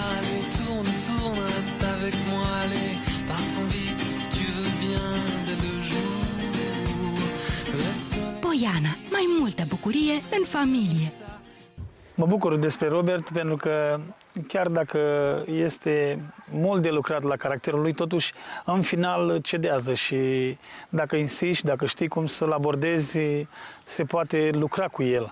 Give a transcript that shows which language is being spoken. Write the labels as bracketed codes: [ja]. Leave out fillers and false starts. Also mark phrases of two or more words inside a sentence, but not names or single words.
[fr] Allez, tourne, tourne, reste avec moi. Allez, partons vite, si tu veux bien, dès le jour. Le soleil... [ro] Poiana, mai multă bucurie în familie. Mă bucur despre Robert pentru că chiar dacă este mult de lucrat la caracterul lui, totuși în final cedează și dacă insisti, dacă știi cum să-l abordezi, se poate lucra cu el.